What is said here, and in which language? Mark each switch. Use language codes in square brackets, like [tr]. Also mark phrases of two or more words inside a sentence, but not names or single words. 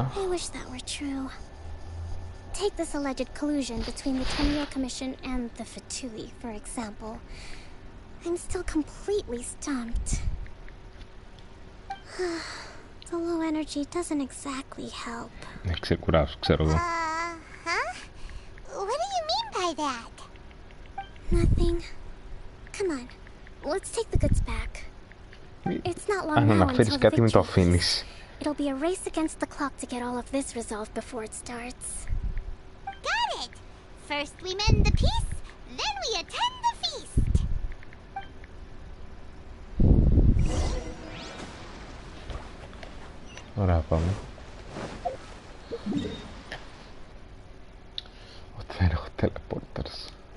[en] I wish that were true. Take this alleged collusion between the Tenryou Commission and the Fatui, for example. I'm still completely stumped. The low energy doesn't exactly help. [el] Ξεκουράσου, ξέρω εγώ. [en] Huh? What do you mean by that? Nothing. Come on, let's take the goods back. It's not long [el] Αν [en] now [el] αναφέρεις [en] until the [el] κάτι μην το [en] victory. [el] αφήνεις. [en] It'll be a race against the clock to get all of this resolved before it starts. Got it! First we mend the peace, then we attend the feast. [el] Ωραία, πάμε. Ότι δεν έχω teleporters.